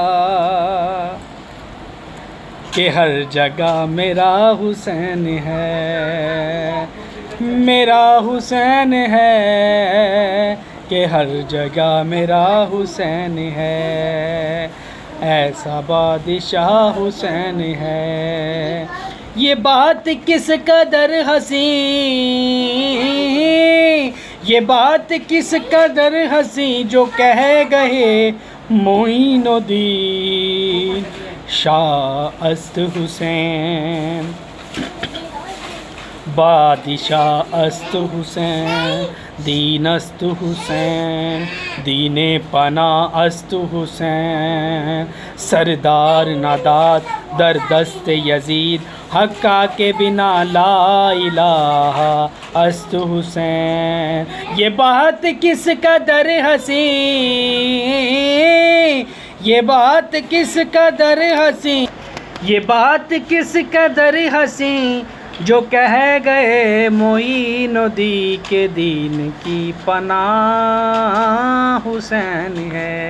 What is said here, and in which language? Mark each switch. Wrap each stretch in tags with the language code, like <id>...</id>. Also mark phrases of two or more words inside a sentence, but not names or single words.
<ur>کہ ہر جگہ میرا حسین ہے، میرا حسین ہے، کہ ہر جگہ میرا حسین ہے، ایسا بادشاہ حسین ہے، یہ بات کس قدر حسین، یہ بات کس قدر حسین جو کہہ گئے معین الدین</ur> <fa>شاہ است حسین، بادشاہ است حسین، دین است حسین، دین پناہ است حسین، سردار نادات در دست یزید، حقا کے بنا لا الہ است حسین،</fa> <ur>یہ بات کس قدر حسین، یہ بات کس قدر حسین، یہ بات کس قدر حسین جو کہہ گئے معین الدین کے دین کی پناہ حسین ہے۔</ur>